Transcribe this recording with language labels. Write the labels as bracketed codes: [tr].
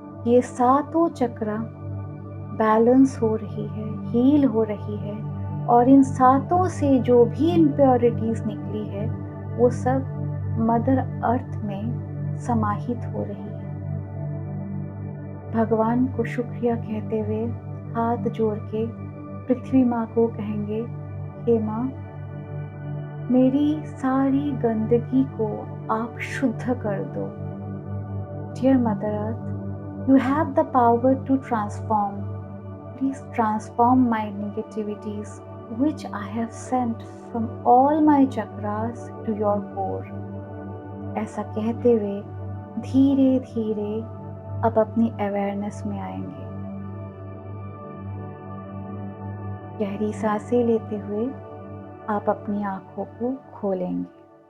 [hi] ये सातों चक्र बैलेंस हो रही है, हील हो रही है और इन सातों से जो भी इम्प्योरिटीज़ निकली है, वो सब मदर अर्थ में समाहित हो रही है। भगवान को शुक्रिया कहते हुए हाथ जोड़ के पृथ्वी माँ को कहेंगे, हे माँ, मेरी सारी गंदगी को आप शुद्ध कर दो। [en] Dear mother earth, you have the power to transform. Please transform my negativities which I have sent from all my chakras to your core. [hi] ऐसा कहते हुए धीरे धीरे अब अपनी अवेयरनेस में आएंगे। गहरी सांसें लेते हुए आप अपनी आंखों को खोलेंगे।